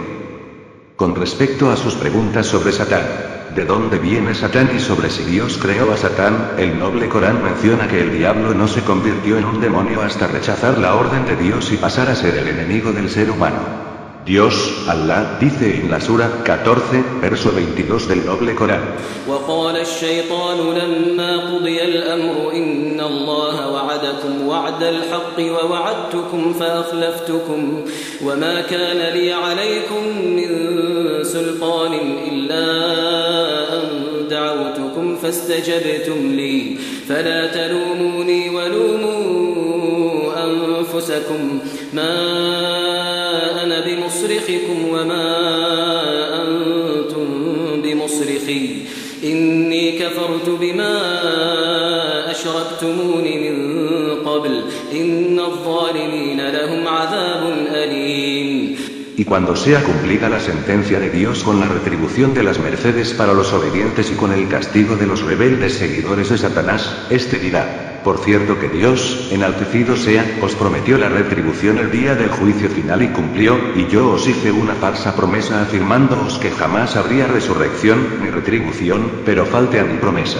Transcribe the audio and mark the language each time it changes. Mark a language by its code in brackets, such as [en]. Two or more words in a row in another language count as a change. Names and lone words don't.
[es] Con respecto a sus preguntas sobre Satán, ¿de dónde viene Satán y sobre si Dios creó a Satán? El noble Corán menciona que el diablo no se convirtió en un demonio hasta rechazar la orden de Dios y pasar a ser el enemigo del ser humano. Dios, Allah, dice en la Sura 14, verso 22 del noble Corán. [ar] وقال الشيطان لما قضي الأمر إن الله وعدكم وعد الحق ووعدتكم فأخلفتكم وما كان لي عليكم من سلطان إلا أن دعوتكم فاستجبتم لي فلا تلوموني ولوموا أنفسكم ما أنا بمصرخكم وما أنتم بمصرخي إني كفرت بما أشركتمون من قبل إن الظالمين لهم عذاب أليم. [es] Y cuando sea cumplida la sentencia de Dios con la retribución de las mercedes para los obedientes y con el castigo de los rebeldes seguidores de Satanás, este dirá: por cierto que Dios, enaltecido sea, os prometió la retribución el día del juicio final y cumplió, y yo os hice una falsa promesa afirmándoos que jamás habría resurrección ni retribución, pero falte a mi promesa.